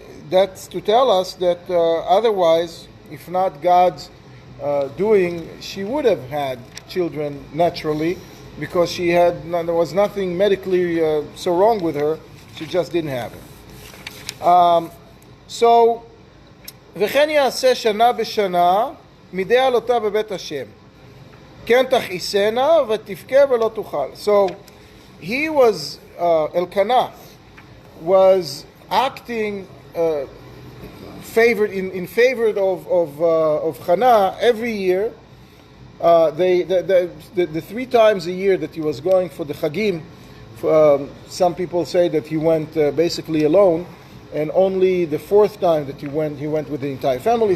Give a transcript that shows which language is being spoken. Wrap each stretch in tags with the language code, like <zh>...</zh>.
<en>That's to tell us that otherwise, if not God's doing, she would have had children naturally, because there was nothing medically so wrong with her. She just didn't have it.</en> <he>So, וכן יעשה שנה בשנה מדי עלותה בבית השם. כן תכעיסנה ותבכה ולא תוכל.</he> <en>So, he was, Elkanah, was acting in favor of Chana every year. The 3 times a year that he was going for the Chagim, some people say that he went basically alone, and only the 4th time that he went with the entire family.</en>